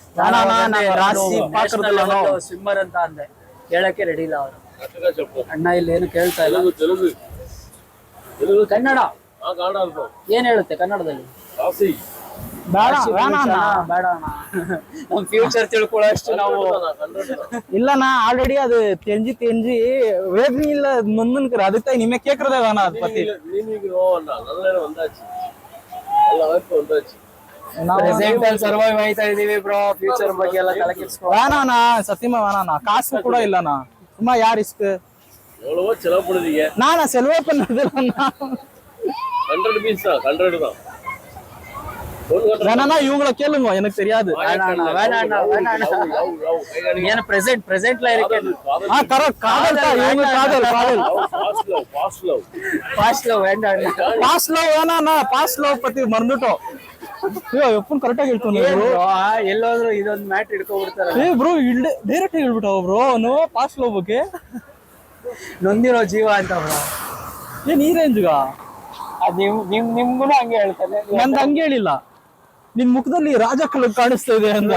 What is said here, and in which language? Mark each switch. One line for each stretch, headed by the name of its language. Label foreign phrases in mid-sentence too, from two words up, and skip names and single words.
Kannada: ಸ್ವಿಮ್ಮರ್ ಅಂತ ಅಂದೆ, ಹೇಳಕ್ಕೆ ರೆಡಿ ಇಲ್ಲ ಅವರು. ಅಣ್ಣ ಇಲ್ಲಿ ಏನು ಕೇಳ್ತಾ ಇಲ್ಲ. ಕನ್ನಡ ಏನ್ ಹೇಳುತ್ತೆ ಕನ್ನಡದಲ್ಲಿ? ಬೇಡ ಬೇಡ ನಮ್ ಫ್ಯೂಚರ್ ತಿಳ್ಕೊಳ್ಳೋ ಅಷ್ಟು ನಾವು
Tamil: இல்லண்ணா. ஆல்ரெடி அது தெரிஞ்சு தெரிஞ்சு வேதனை இல்ல நொந்துன்னு அதுக்கு இனிமே கேக்குறதே வேணாம் அதை பத்தி.
Kannada: ಸರ್ವೈವ್ ಆಯ್ತಾ ಇದೀವಿ ಬ್ರೋ, ಫ್ಯೂಚರ್ ಬಗ್ಗೆ ಎಲ್ಲ ತಲೆ ಕೆಡಿಸ್ಕೊ.
Tamil: வேணாண்ணா, சத்தியமா வேணாண்ணா, காசு கூட இல்லண்ணா, சும்மா யார் ரிஸ்க். எவ்வளவோ செலவு பண்ணுதீங்க. நான் செலவே பண்ணது இல்லண்ணா. 100 பீஸ் தான், 100 தான். வேணாண்ணா, இவங்கள கேளுங்க, எனக்கு தெரியாது.
Kannada: ಏನು ಪ್ರೆಸೆಂಟ್ல ಇರಕ್ಕೆ
Tamil: கரெக்ட், காதல் தான், இவங்க காதல் காதல்.
English: fast love
Tamil: வேணாண்ணா,
English: past love
Tamil: பத்தி மறந்துட்டோம்.
Kannada: ಅಯ್ಯೋ ಎಪ್ಪನ್ ಕರೆಕ್ಟ್ ಆಗಿ ಹೇಳ್ತಾನೆ ಎಲ್ಲೋದ್ರು ಇದೊಂದು ಮ್ಯಾಟ್ ಹಿಡ್ಕೊಂಡ್ಬಿಡ್ತಾರ. ಏ ಬ್ರೋ ಇಲ್ಲಿ ಡೈರೆಕ್ಟ್ ಹೇಳ್ಬಿಟ್ಟಾವ ಬ್ರೋ,
English: no past love
Kannada: ಬಗ್ಗೆ ನೊಂದಿರೋ ಜೀವ ಅಂತ ಬ್ರೋ. ಏನ್ ಈ ರೇಂಜ್ಗ? ಅದ್ ನಿಮ್ಗೂ ಹಂಗೆ ಹೇಳ್ತಾನೆ. ನಂದು ಹಂಗೆ ಹೇಳಿಲ್ಲ, ನಿನ್ ಮುಖದಲ್ಲಿ ರಾಜ ಕಳೆ ಕಾಣಿಸ್ತಾ ಇದೆ ಅಂತ.